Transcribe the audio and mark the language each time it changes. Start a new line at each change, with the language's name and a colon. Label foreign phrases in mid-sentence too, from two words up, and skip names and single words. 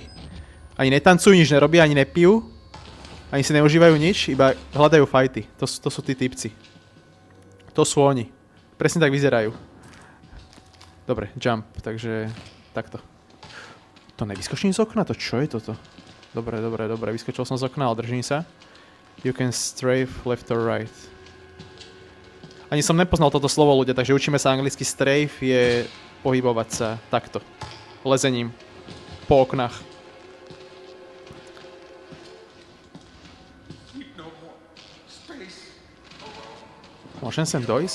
Slovak: Ani netancujú, nič nerobia, ani nepijú, ani si neužívajú nič, iba hľadajú fajty. To sú tí typci. To sú oni. Presne tak vyzerajú. Dobre, jump, takže takto. To nevyskočím z okna? To čo je toto? Dobre, vyskočil som z okna, ale držím sa.
English: You can strafe left or right.
Slovak: Ani som nepoznal toto slovo, ľudia, takže učíme sa anglicky. Strafe je pohybovať sa takto. Lezením. Po oknách. Môžem sem dojsť?